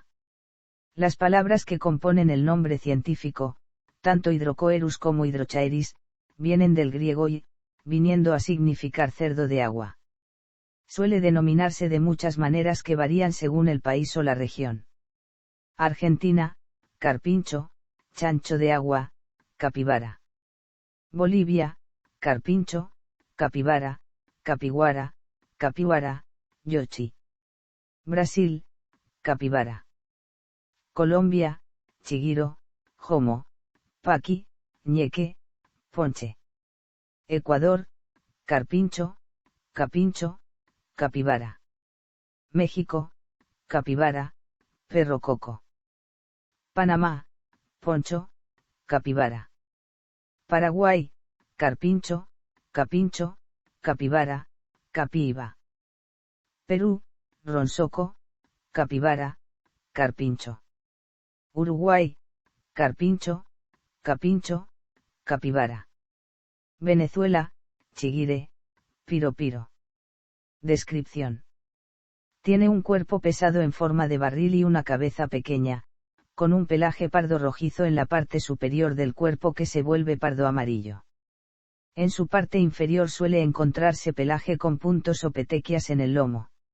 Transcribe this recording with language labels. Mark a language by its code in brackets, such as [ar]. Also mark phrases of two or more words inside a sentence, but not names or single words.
[es] Las palabras que componen el nombre científico, tanto Hydrocoerus como Hydrochaeris, vienen del griego y, viniendo a significar cerdo de agua. Suele denominarse de muchas maneras que varían según el país o la región. Argentina, carpincho, chancho de agua, capibara. Bolivia, carpincho, capibara, capiguara, capiwara, yochi. Brasil, capibara. Colombia, chigiro, jomo, paqui, ñeque, ponche. Ecuador, carpincho, capincho, capibara. México, capibara, perro coco. Panamá, poncho, capibara. Paraguay, carpincho, capincho, capibara, capiiba. Perú, ronsoco, capibara, carpincho. Uruguay, carpincho, capincho, capibara. Venezuela, chigire, piropiro. Descripción. Tiene un cuerpo pesado en forma de barril y una cabeza pequeña, con un pelaje pardo rojizo en la parte superior del cuerpo que se vuelve pardo amarillo. En su parte inferior suele encontrarse pelaje con puntos o petequias en el lomo.